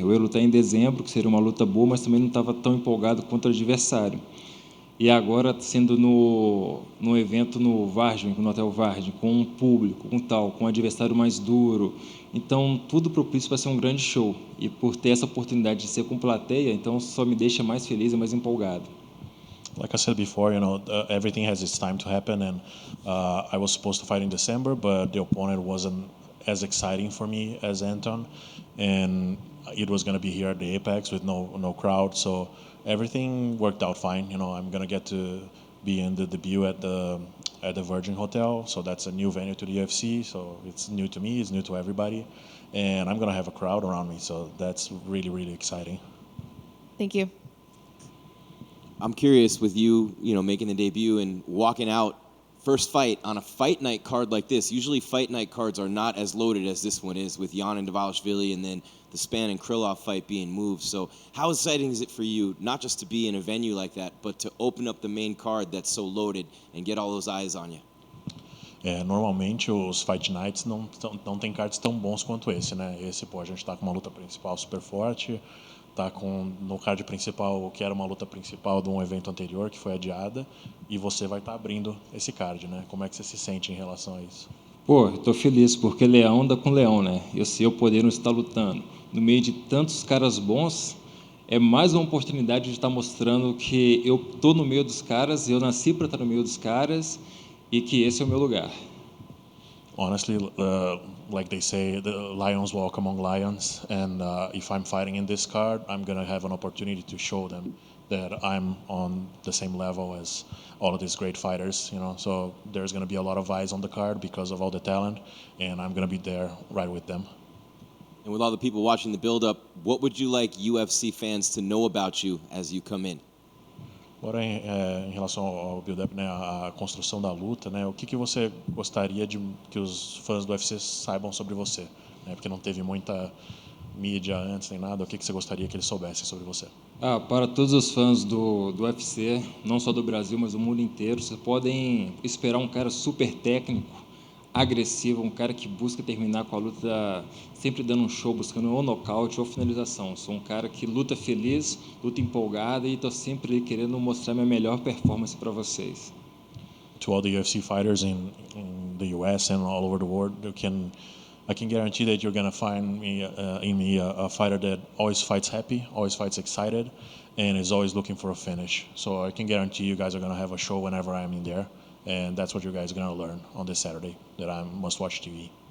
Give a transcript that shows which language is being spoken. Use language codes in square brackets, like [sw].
[pt] Eu ia lutar em dezembro, que seria uma luta boa, mas também não estava tão empolgado contra o adversário. E agora, sendo no evento no Vargem, no Hotel Vargem, com um público, com um adversário mais duro. Então, tudo propício para ser um grande show. E por ter essa oportunidade de ser com plateia, então só me deixa mais feliz e mais empolgado. [en] Like I said before, everything has its time to happen, and I was supposed to fight in December, but the opponent wasn't as exciting for me as Anton, and it was going to be here at the Apex with no crowd, so everything worked out fine. I'm going to get to be in the debut at the Virgin Hotel, so that's a new venue to the UFC, so it's new to me, it's new to everybody, and I'm going to have a crowd around me, so that's really, really exciting. Thank you. I'm curious with you, making the debut and walking out first fight on a fight night card like this. Usually fight night cards are not as loaded as this one is with Jan and Dvalishvili and then the Span and Krylov fight being moved. So how exciting is it for you, not just to be in a venue like that, but to open up the main card that's so loaded and get all those eyes on you? [pt] Normalmente os Fight Nights não tem cards tão bons quanto esse, né? Esse, a gente tá com uma luta principal super forte, tá no card principal, que era uma luta principal de um evento anterior, que foi adiada, e você vai estar abrindo esse card, né? Como é que você se sente em relação a isso? Pô, estou feliz, porque leão anda com leão, né? Eu sei eu poder não estar lutando no meio de tantos caras bons, é mais uma oportunidade de estar mostrando que eu estou no meio dos caras, eu nasci para estar no meio dos caras, e que esse é o meu lugar. [en] Honestly, like they say, the lions walk among lions, and if I'm fighting in this card, I'm gonna have an opportunity to show them that I'm on the same level as all of these great fighters, So there's gonna be a lot of eyes on the card because of all the talent, and I'm gonna be there right with them. And with all the people watching the build-up, what would you like UFC fans to know about you as you come in? [pt] Agora, em relação ao build-up, né, a construção da luta, né, o que você gostaria que os fãs do UFC saibam sobre você? Né, porque não teve muita mídia antes nem nada, o que você gostaria que eles soubessem sobre você? Para todos os fãs do UFC, não só do Brasil, mas do mundo inteiro, vocês podem esperar um cara super técnico, agressivo, um cara que busca terminar com a luta, sempre dando um show, buscando ou nocaute ou finalização. Sou um cara que luta feliz, luta empolgada e estou sempre querendo mostrar minha melhor performance para vocês. [en] To all the UFC fighters in the US and all over the world, I can guarantee that you're going to find in me a fighter that always fights happy, always fights excited, and is always looking for a finish. So I can guarantee you guys are going to have a show whenever I'm in there, and that's what you guys are going to learn on this Saturday that I must watch TV.